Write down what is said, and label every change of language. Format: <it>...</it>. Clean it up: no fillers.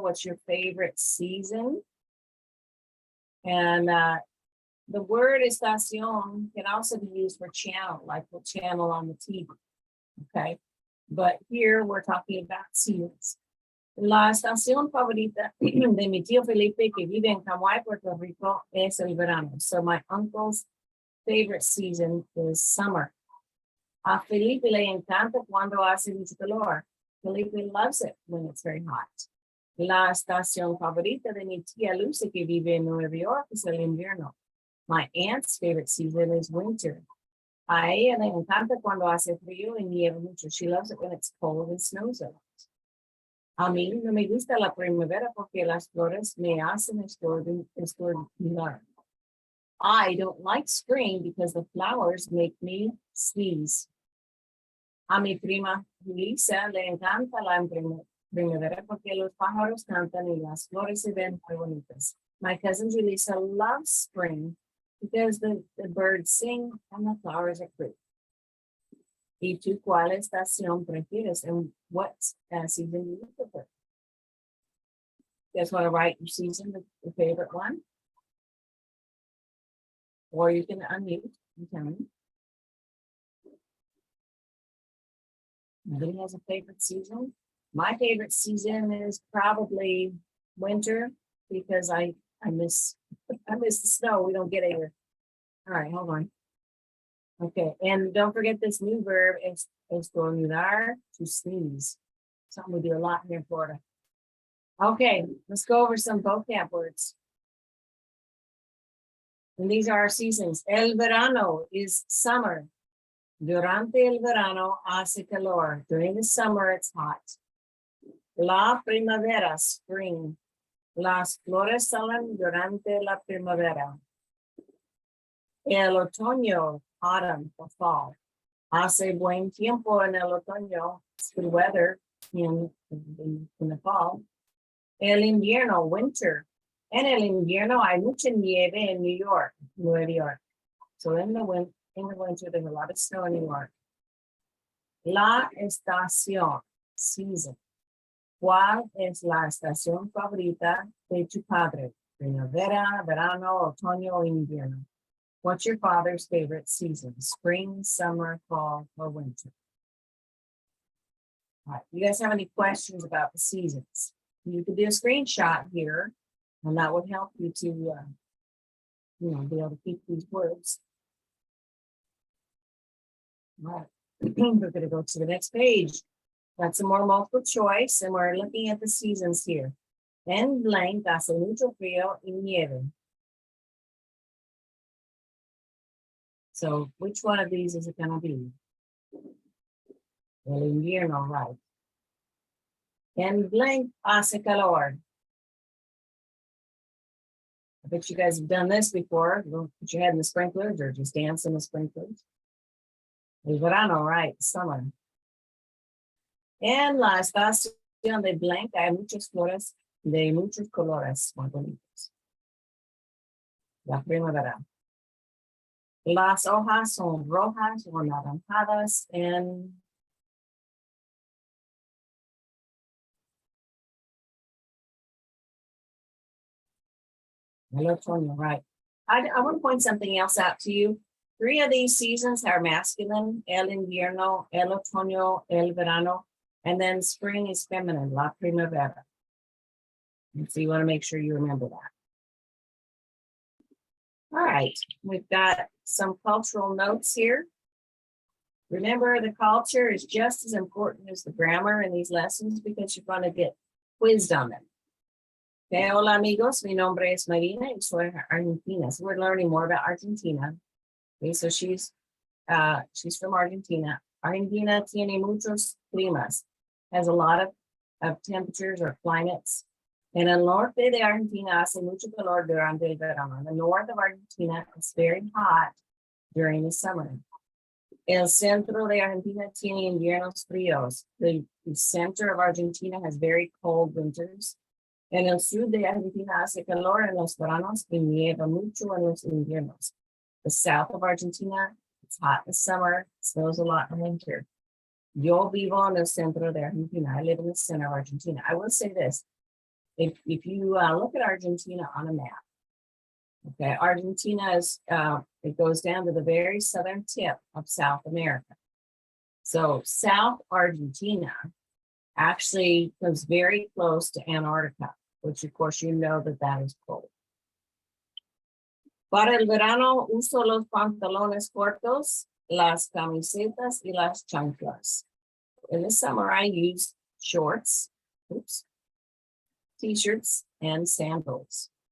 <en>What's your favorite season? And the word estación can also be used for channel, like the channel on the TV. Okay. But here we're talking about seasons.</en> <es>La estación favorita de mi tío Felipe, que vive en Camagüey, Puerto Rico, es el verano.</es> <en>So my uncle's favorite season is summer.</en> <es>A Felipe le encanta cuando hace mucho calor.</es> <en>Felipe loves it when it's very hot.</en> <es>La estación favorita de mi tía Lucy, que vive en Nueva York, es el invierno.</es> <en>My aunt's favorite season is winter.</en> <es>A ella le encanta cuando hace frío y nieva mucho.</es> <en>She loves it when it's cold and snows a lot.</en> <es>A mí no me gusta la primavera porque las flores me hacen estornudar.</es> <en>I don't like spring because the flowers make me sneeze.</en> <es>A mi prima Lisa le encanta la primavera porque los pájaros cantan y las flores se ven muy bonitas.</es> <en>My cousin Julissa loves spring because the birds sing and the flowers are pretty.</en> <es>¿Y tú cuál estación prefieres?</es> <en>And what season do you prefer? You guys want to write your season, your favorite one? Or you can unmute and tell me. Nobody has a favorite season? My favorite season is probably winter because I miss the snow. We don't get it here. All right, hold on. Okay, and don't forget this new verb is estornudar, to sneeze. Something we do a lot here in Florida. Okay, let's go over some vocab words. And these are our seasons. El verano is summer.</en> <es>Durante el verano hace calor.</es> <en>During the summer, it's hot.</en> <es>La primavera, spring. Las flores salen durante la primavera.</es> <en>El otoño, autumn, or fall.</en> <es>Hace buen tiempo en el otoño.</es> <en>It's good weather in the fall.</en> <es>El invierno, winter. En el invierno hay mucha nieve en New York, Nueva York.</es> <en>So in the winter, there's a lot of snow in New York.</en> <es>La estación, season. ¿Cuál es la estación favorita de tu padre? Primavera, verano, otoño, o invierno.</es> <en>What's your father's favorite season? Spring, summer, fall, or winter? All right, you guys have any questions about the seasons? You could do a screenshot here, and that would help you to, be able to keep these words. All right, we're going to go to the next page. Got some more multiple choice, and we're looking at the seasons here.</en> <es>En blank hace mucho frío y nieve.</es> <en>So which one of these is it gonna be? El invierno, right?</en> <es>En blank hace calor.</es> <en>I bet you guys have done this before. Don't put your head in the sprinklers or just dance in the sprinklers. El verano, right? Summer.</en> <es>En la estación de blank hay muchas flores de muchos colores muy bonitos. La primavera. Las hojas son rojas o naranjadas en el otoño, right?</es> <en>I want to point something else out to you. 3 of these seasons are masculine: el invierno, el otoño, el verano, and then spring is feminine, la primavera. And so you want to make sure you remember that. All right, we've got some cultural notes here. Remember, the culture is just as important as the grammar in these lessons because you're going to get quizzed on them.</en> <es>Okay, hola amigos, mi nombre es Marina y soy argentina.</es> <en>So we're learning more about Argentina. Okay, so she's from Argentina.</en> <es>Argentina tiene muchos climas,</es> <en>has a lot of temperatures or climates.</en> <es>En el norte de Argentina hace mucho calor durante el verano.</es> <en>In the north of Argentina, it's very hot during the summer.</en> <es>El centro de Argentina tiene inviernos fríos.</es> <en>The center of Argentina has very cold winters.</en> <es>En el sur de Argentina hace calor en los veranos y nieva mucho en los inviernos.</es> <en>The south of Argentina, it's hot in the summer, snows a lot in winter.</en> <es>Yo vivo en el centro de Argentina.</es> <en>I live in the center of Argentina. I will say this. If you look at Argentina on a map, okay, Argentina is, it goes down to the very southern tip of South America. So South Argentina actually comes very close to Antarctica, which of course you know that is cold.</en> <es>Para el verano uso los pantalones cortos, las camisetas y las chanclas.</es> <en>In the summer I use shorts, t-shirts and sandals.</en>